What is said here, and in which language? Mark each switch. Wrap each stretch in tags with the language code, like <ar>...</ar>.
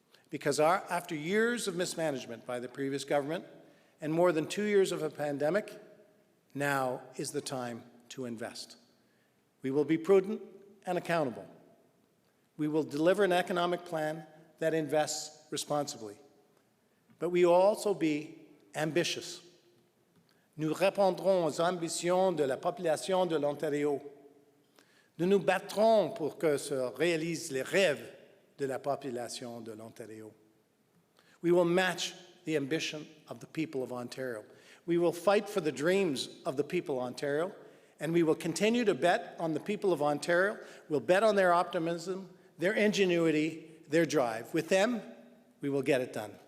<en>Because after years of mismanagement by the previous government and more than 2 years of a pandemic, now is the time to invest. We will be prudent and accountable. We will deliver an economic plan that invests responsibly. But we will also be ambitious.</en> <fr>Nous répondrons aux ambitions de la population de l'Ontario. Nous nous battrons pour que se réalisent les rêves de la population de l'Ontario.</fr> <en>We will match the ambition of the people of Ontario. We will fight for the dreams of the people of Ontario, and we will continue to bet on the people of Ontario. We'll bet on their optimism, their ingenuity, their drive. With them, we will get it done.</en>